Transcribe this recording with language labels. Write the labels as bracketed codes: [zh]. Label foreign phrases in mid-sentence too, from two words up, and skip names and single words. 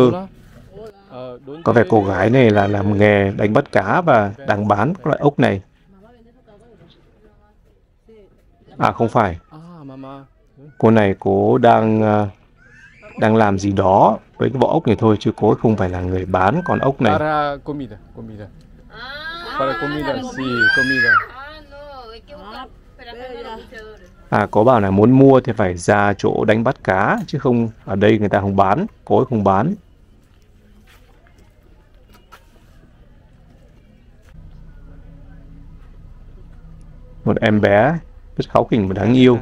[vi] Có vẻ cô gái này là làm nghề đánh bắt cá và đang bán các loại ốc này. Không phải. Cô này cô đang làm gì đó với cái vỏ ốc này thôi, chứ cô không phải là người bán con ốc này. [es] Para comida. Para comida, sí, comida. [vi] Có bảo là muốn mua thì phải ra chỗ đánh bắt cá, chứ không ở đây người ta không bán, cô ấy không bán. Một em bé rất kháu khỉnh và đáng yêu.